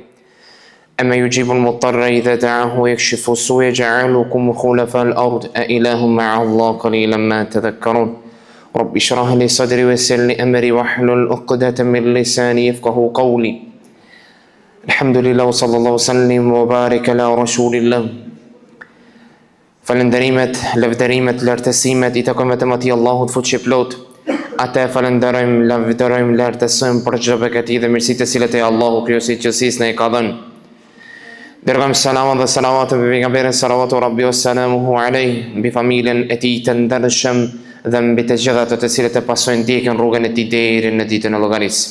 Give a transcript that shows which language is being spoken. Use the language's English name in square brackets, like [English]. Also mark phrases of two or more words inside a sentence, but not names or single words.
[Arabic] أما يجيب المضطر إذا دعاه ويكشف السوء يجعلكم خلفاء الأرض أإله مع الله قليلا ما تذكرون. رب اشرح لي صدري ويسر لي أمري واحلل عقدة من لساني يفقهوا قولي. الحمد لله وصلى الله وسلم وبارك على رسول الله. [Albanian] Falënderimet, lavdërimet, lartësimet i takojnë vetëm atij Allahut fuqiplot. Atë falënderojmë, lavdërojmë, lartësojmë për çdo begati dhe mirësitë të cilat e Allahu krijuesi i gjithësisë na i ka dhënë. Dërgojmë salamat dhe salavatë mbi pejgamberin [Arabic] صلى الله ربي وسلامه عليه, [Albanian] mbi familjen e tij të ndershëm dhe mbi të gjitha ato të cilët e pasojnë ndjekën rrugën e tij deri në ditën e llogarisë.